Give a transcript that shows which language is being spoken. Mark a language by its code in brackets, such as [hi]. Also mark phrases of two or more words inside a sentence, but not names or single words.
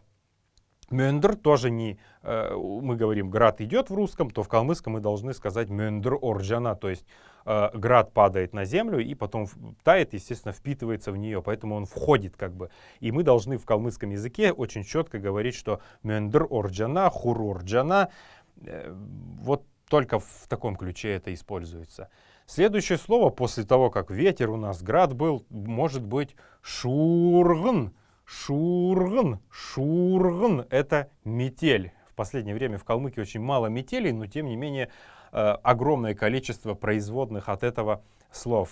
[ru] «Мюндр» тоже не, мы говорим, град идет в русском, то в калмыцком мы должны сказать [xal] «мюндр орджана», [ru] то есть град падает на землю и потом тает, естественно, впитывается в нее, поэтому он входит как бы. И мы должны в калмыцком языке очень четко говорить, что [xal] «мюндр орджана», «хур орджана», [ru] вот только в таком ключе это используется. Следующее слово после того, как ветер у нас, град был, может быть «шургн». «Шургн», «шургн» — это метель. В последнее время в Калмыкии очень мало метелей, но тем не менее огромное количество производных от этого слов.